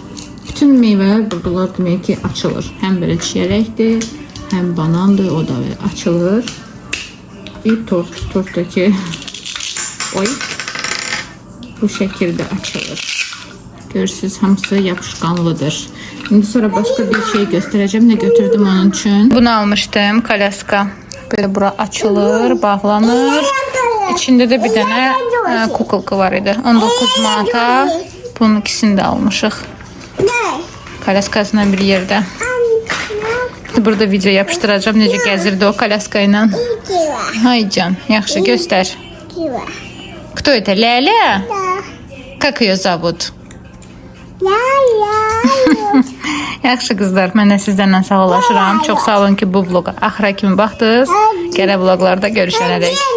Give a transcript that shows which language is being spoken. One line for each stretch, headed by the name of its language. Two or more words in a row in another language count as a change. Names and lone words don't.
Azerbaijani: Bütün meyvələr buradalar demək ki açılır. Həm belə çiyələkdir, həm banandır. O da belə açılır. Bir tortdakı bu şəkildə açılır. Görürsünüz, hamısı yapışqanlıdır.
Turkish: İndi sonra başka bir şey göstereceğim. Ne götürdüm onun için? Bunu almıştım. Kalyaska. Böyle bura açılır, bağlanır. İçinde de bir tane kukulka var idi.
Azerbaijani: 19 manata. Bunun ikisini de almışıq. Kalyaskasından bir yerde.
Turkish: Burada video yapıştıracağım.
Azerbaijani: Necə gəzirdi o kalyaska ilə. Hay can, yaxşı göster.
Russian: Кто это? Ляля? Как ее зовут?
Azerbaijani: Yaxşı qızlar, mən də sizlərlə sağollaşıram. Çox sağ olun ki, bu vloqa axıra kimi baxdınız. Gələ vloqlarda görüşənədək.